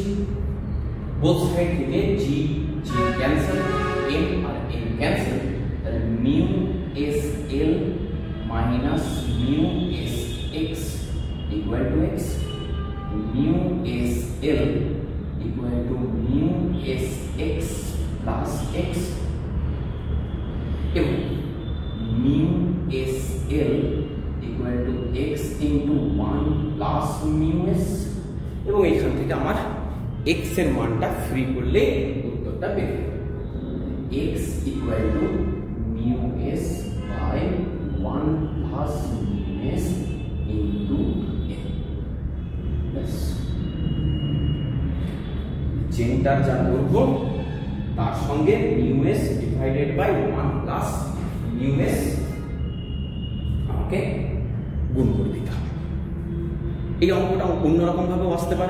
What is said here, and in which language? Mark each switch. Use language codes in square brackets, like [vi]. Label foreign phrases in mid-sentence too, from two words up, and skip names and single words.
[en] both side থেকে g cancel, m r m cancel, তাহলে mu s l minus mu s x equal to x, mu s l equal to mu s x plus x এবং mu s l equal to x into 1 plus mu s। [bn] এবং এখান থেকে আমার x এর মানটা ফ্রি করলে উত্তরটা বের হবে, [en] x equal to mu s by 1 plus mu s into l। Yes. [bn] চেনটার যা দৈর্ঘ্য তার সঙ্গে [en] mu s divided by 1 plus mu s [bn] আমাকে গুণ করে দিতে হবে। এই অঙ্কটা অন্যরকম ভাবেও আসতে পারে।